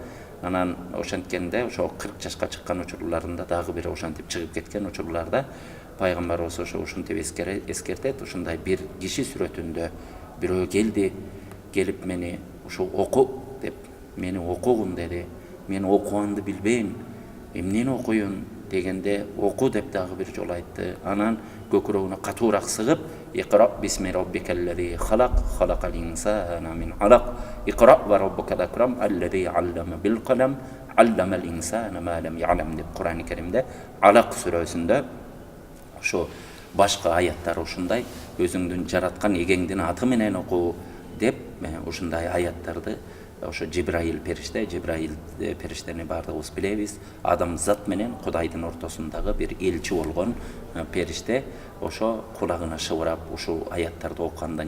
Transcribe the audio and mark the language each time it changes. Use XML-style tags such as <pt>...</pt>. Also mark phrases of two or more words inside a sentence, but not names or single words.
<ky>Анан ошенткенде ошо 40 жашка чыккан учурларында дагы бир ошентип чыгып кеткен учурларда пайгамбарыбыз ошо ушинтип эскертет, ушундай бир киши сүрөтүндө бирөө келип мени ушу оку деп, мени окугун деди. Мен окуганды билбейм, эмнени окуйун дегенде оку деп дагы бир жолу айтты. Анан көкүрөгүнө катуураак сыгып,</ky> <ar>اقرأ باسم ربك الذي خلق خلق الإنسان من علق اقرأ وربك الأكرم الذي علم بالقلم علم الإنسان ما لم يعلم</ar> <ky>деп Курани Керимде Алак сүрөсүндө ошо башка аяттар ушундай өзүңдүн жараткан эгеңдин аты менен оку деп ушундай аяттарды ошо Жибраил периштени баардыгыбыз билебиз. Адамзат менен Кудайдын ортосундагы бир элчи болгон периште ошо кулагына шыбырап ушул аяттарды окугандан</ky>